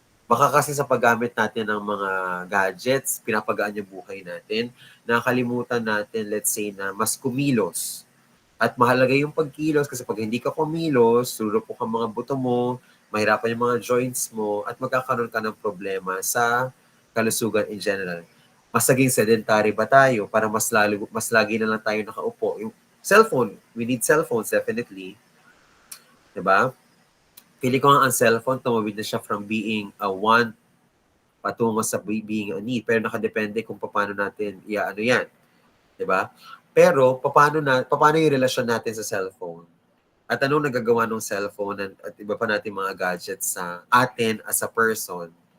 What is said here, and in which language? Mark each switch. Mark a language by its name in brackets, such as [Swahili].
[Filipino] Baka kasi sa paggamit natin ng mga gadgets, pinapagaan yung buhay natin, nakakalimutan natin, let's say, na mas kumilos. At mahalaga yung pagkilos kasi pag hindi ka kumilos, surupok ang mga buto mo, mahirapan yung mga joints mo, at magkakaroon ka ng problema sa kalusugan [English] in general. [Filipino] Mas naging sedentary ba tayo para mas lagi na lang tayo nakaupo? [English] Yung cellphone, we need cellphones definitely. [Filipino] Diba? Pili ko nga ang cellphone, tumawid na siya [English] from being a want [Filipino] patungo sa being a need. Pero nakadepende kung paano natin iaano yan. Diba? Pero paano yung relasyon natin sa cellphone? At anong nagagawa ng cellphone at iba pa natin mga gadgets sa atin [English] as a person?